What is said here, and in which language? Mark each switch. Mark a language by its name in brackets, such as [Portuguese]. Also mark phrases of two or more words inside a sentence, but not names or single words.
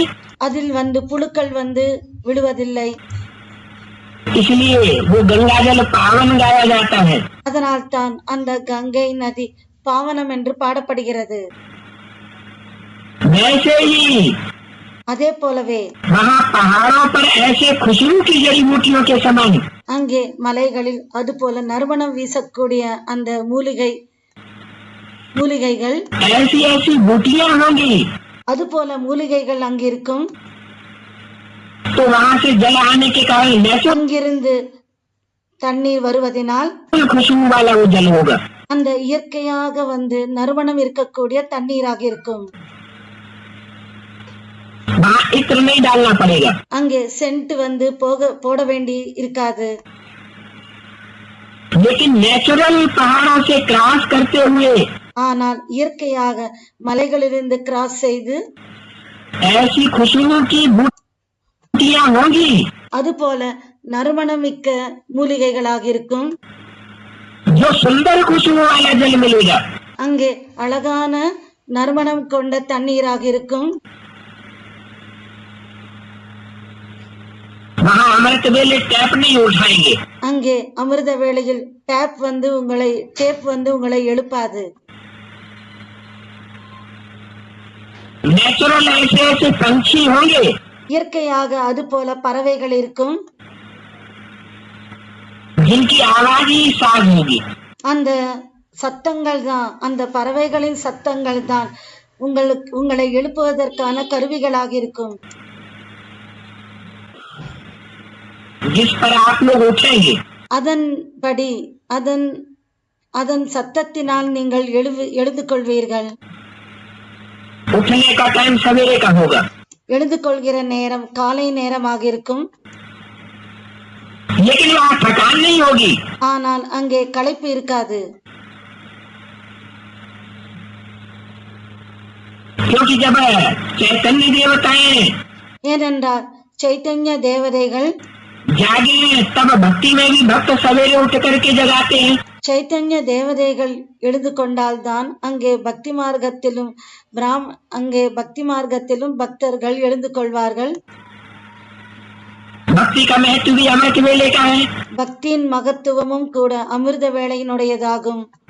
[Tamil] அதில் வந்து புழுக்கள் வந்து விழுவதில்லை. [Hindi] इसलिए वो गंगा जल पावन गाया जाता है। [Tamil] அதனால் தான் அந்த கங்கை நதி பாவனம் என்று பாடப்படுகிறது. [Hindi] वैसे ही [Tamil] அதே போலவே [Hindi] वहाँ पहाड़ों पर ऐसे खुशबू की जड़ी बूटियों के समान [Tamil] அங்கே மலைகளில் அது போல நறுமணம் வீசக்கூடிய அந்த மூலிகைகள் [Hindi] ऐसी ऐसी बूटियां होंगी, [Tamil] அது போல மூலிகைகள் அங்கிருக்கும். [Hindi] तो वहाँ से जल आने के कारण नेचुरल [Tamil] அங்கிருந்து தண்ணீர் வருவதனால் [Hindi] खुशबू वाला वो जल होगा। [Tamil] அந்த இயற்கையாக வந்து நறுமணம் இருக்கக்கூடிய தண்ணீராக இருக்கும். [Hindi] वहाँ इत्र नहीं डालना पड़ेगा। [Tamil] அங்கே சென்ட் வந்து போட வேண்டி இருக்காது. [Hindi] लेकिन नेचुरल पहाड़ों से क्रॉस करते हुए [Tamil] ஆனால் இயற்கையாக மலைகளிலிருந்து கிராஸ் செய்து [Hindi] ऐसी खुशबू की बूटियां होंगी [Tamil] அதுபோல நறுமணமிக்க மூலிகைகளாக இருக்கும். [Hindi] जो सुंदर खुशबू वाला जल मिलेगा। [Tamil] அங்கே அழகான நறுமணம் கொண்ட தண்ணீராக இருக்கும். [Hindi] वहाँ अमृत वेले टैप नहीं उठाएंगे। [Tamil] அங்கே அமிர்த வேளையில் டேப் வந்து உங்களை எழுப்பாது. [Hindi] नेचुरल ऐसे ऐसे पंछी होंगे [Tamil] இயற்கையாக அது போல பறவைகள் இருக்கும். [Hindi] जिनकी आवाज ही साज होगी। [Tamil] அந்த சத்தங்கள் தான், அந்த பறவைகளின் சத்தங்கள் தான் உங்களை எழுப்புவதற்கான கருவிகளாக இருக்கும். [Hindi] जिस पर आप लोग उठेंगे [Tamil] அதன்படி அதன் சத்தத்தினால் நீங்கள் எழுந்து கொள்வீர்கள். [Hindi] उठने का टाइम सवेरे का होगा। [Tamil] எழுந்து கொள்கிற நேரம் காலை நேரமாக இருக்கும். [Hindi] लेकिन वहाँ थकान नहीं होगी। [Tamil] ஆனால் அங்கே களைப்பு இருக்காது. [Hindi] क्योंकि जब चैतन्य देवताएं [Tamil] ஏனென்றால் சைத்தன்ய தேவதைகள் [Hindi] जागे तब भक्ति में भी भक्त सवेरे उठ करके जगाते हैं। [Tamil] சைத்தன்ய தேவதைகள் எழுந்து கொண்டால்தான் அங்கே பக்தி மார்க்கத்திலும் பக்தர்கள் எழுந்து கொள்வார்கள். [Hindi] भक्ति का महत्व भी अमृत वेले का है। [Tamil] பக்தியின் மகத்துவமும் கூட அமிர்த வேளையினுடையதாகும்.